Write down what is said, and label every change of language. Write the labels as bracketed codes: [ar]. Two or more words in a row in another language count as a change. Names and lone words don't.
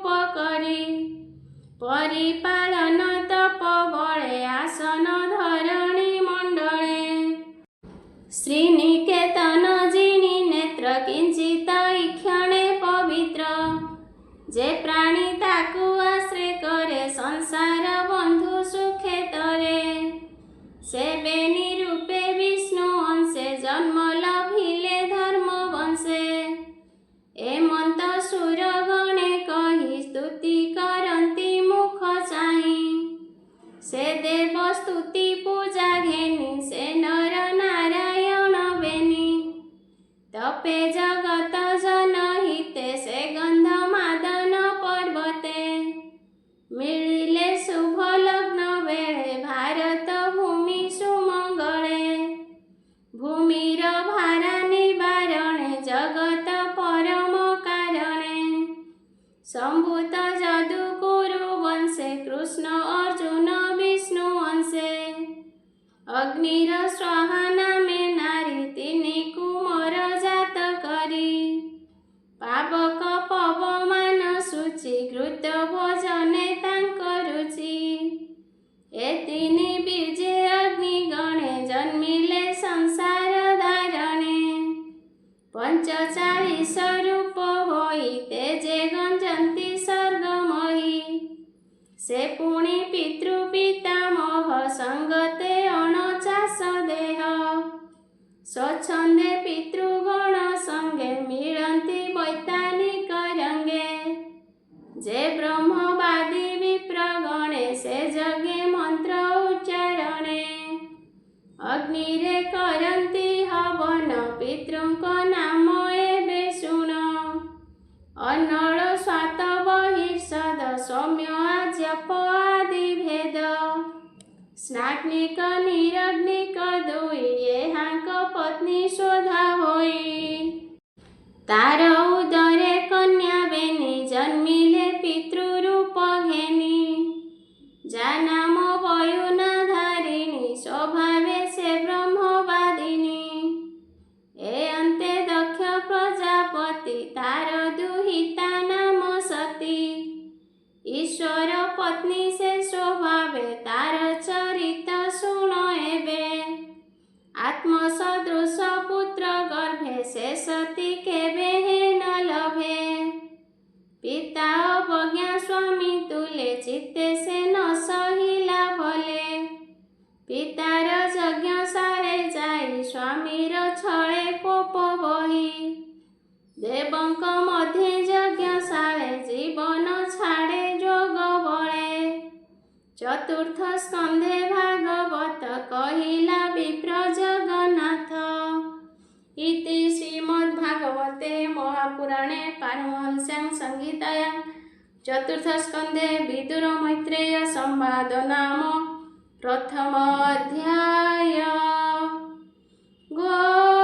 [or] କରି ପରିପାଳନ ତପ ବଳେ ଆସନ ଧରଣୀ ମଣ୍ଡଳେ ଶ୍ରୀନିକେତନ ଜିନି ନେତ୍ର କିଞ୍ଚିତ ଇକ୍ଷଣେ ପବିତ୍ର ଯେ ପ୍ରାଣୀ ତାକୁ ଆଶ୍ରେ କରେ ସଂସାର ବନ୍ଧୁ ସୁଖେ ତରେ ସେ ବେନି ରୂପେ ବିଷ୍ଣୁ ଅଂଶେ ଜନ୍ମ ଲଭିଲେ ଧର୍ମ ବଂଶେ ଏମନ୍ତ ସୁର ଗଣେ କହି ସ୍ତୁତି କରନ୍ତି ମୁଖ ଚାହିଁ ସେ ଦେବ ସ୍ତୁତି ପୂଜା ଘେନି ସେ ନର ନାରାୟଣ ବେନି ତପେ ଜଗତ ଜନହିତେ ସେ ଗନ୍ଧ ମାଦନ ପର୍ବତେ ମିଳିଲେ ଶୁଭ ଲଗ୍ନ ବେଳେ ଭାରତ ଭୂମି ସୁମଙ୍ଗଳେ ଭୂମିର ଭାରା ନିବାରଣେ ଜଗତ ପରମ କାରଣେ ସମ୍ଭୂତ ଯଦୁ କୁରୁ ବଂଶେ କୃଷ୍ଣ ଅର୍ଜୁନ ବିଷ୍ଣୁ ଅଂଶେ ଅଗ୍ନିର ସ୍ୱାହା ନାମେ ନାରୀ ତିନି କୁମର ଜାତ କରି ପାବକ ପବମାନ ସୂଚି ଘୃତ ଭୋଜନେ ତାଙ୍କ ରୁଚି ଏ ତିନି ବୀଜେ ଅଗ୍ନି ଗଣେ ଜନ୍ମିଲେ ସଂସାର ଧାରଣେ 45 ରୂପ ହୋଇ ତେଜେ ଗଞ୍ଜନ୍ତି ସର୍ଗମୟୀ ସେ ପୁଣି ପିତୃ ପିତାମହ ସଙ୍ଗତେ 49 ଦେହ ସ୍ୱଚ୍ଛନ୍ଦେ ପିତୃଗଣ ସଙ୍ଗେ ମିଳନ୍ତି ବୈତାନିକ ରଙ୍ଗେ ଯେ ବ୍ରହ୍ମବାଦୀ ବିପ୍ରଗଣେ ସେ ଯଗେ ମନ୍ତ୍ର ଉଚ୍ଚାରଣେ ଅଗ୍ନିରେ କରନ୍ତି ହବନ ପିତୃଙ୍କ ନାମ ଏବେ ଶୁଣ ଅନ୍ନଳ ସ୍ୱାତ ବହିର୍ଷଦ ସୌମ୍ୟ ଆଜ୍ୟପ ଆଦି ଭେଦ ସ୍ନାଗ୍ନିକ ନିରଗ୍ନିକ ଦୁଇ ଏହାଙ୍କ ପତ୍ନୀ ଶୋଧା ହୋଇ ତାର ଉଦରେ କନ୍ୟା ବେନି ଜନ୍ମିଲେ ପିତୃରୂପ ଘେନି ଯା ନାମ ବୟୁନା ଧାରିଣୀ ସ୍ୱଭାବେ ସେ ବ୍ରହ୍ମବାଦିନୀ ଏ ଅନ୍ତେ ଦକ୍ଷ ପ୍ରଜାପତି ତାର ଦୁହିତା ନାମ ସତୀ ଈଶ୍ୱର ପତ୍ନୀ ସେ ସ୍ୱଭାବେ ତାର ଚରିତ ଶୁଣ ଏବେ ଆତ୍ମସଦୃଶ ପୁତ୍ର ଗର୍ଭେ ସେ ସତୀ କେବେ ନ ଲଭେ ପିତା ଅବଜ୍ଞା ସ୍ୱାମୀ ତୁଲେ ଚିତ୍ତେ ସେ ନ ସହିଲା ଭଲେ ପିତାର ଯଜ୍ଞ ସାରେ ଯାଇ ସ୍ୱାମୀର ଛଳେ କୋପ ବହି ଦେବଙ୍କ ମଧ୍ୟେ ଯଜ୍ଞ ସାରେ ଜୀବନ ଛାଡ଼େ ଯୋଗ ବଳେ ଚତୁର୍ଥ ସ୍କନ୍ଧେ ଭାଗବତ କହିଲା ବିପ୍ର ଜଗନ୍ନାଥ [sa] इति श्रीमद्भागवते महापुराणे पारमहंस्यां संहितायां चतुर्थ स्कंधे विदुर मैत्रेय संवाद नाम प्रथम अध्याय।